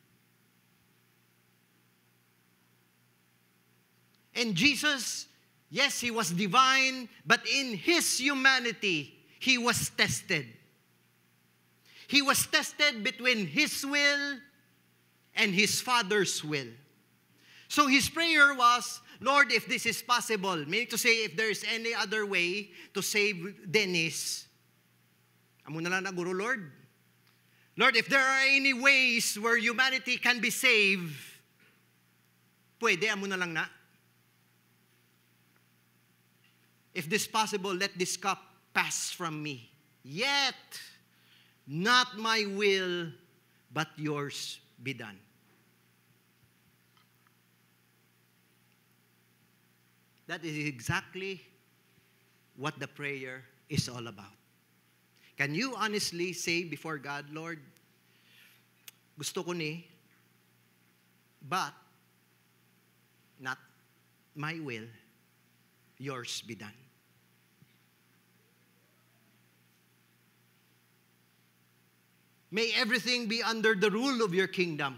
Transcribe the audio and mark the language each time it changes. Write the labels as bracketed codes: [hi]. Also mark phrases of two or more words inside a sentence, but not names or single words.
[en] And Jesus, yes, He was divine, but in His humanity, He was tested. He was tested between His will and His Father's will. So His prayer was, Lord, if this is possible, meaning to say, if there is any other way to save Dennis, [hil] amo na lang na guro, [en] Lord. Lord, if there are any ways where humanity can be saved, [hil] pwede, amo na lang na. [en] If this possible, let this cup pass from me. Yet, not my will, but yours be done. That is exactly what the prayer is all about. Can you honestly say before God, [hil] Lord, gusto ko ni, [en] but not my will, yours be done. May everything be under the rule of your kingdom.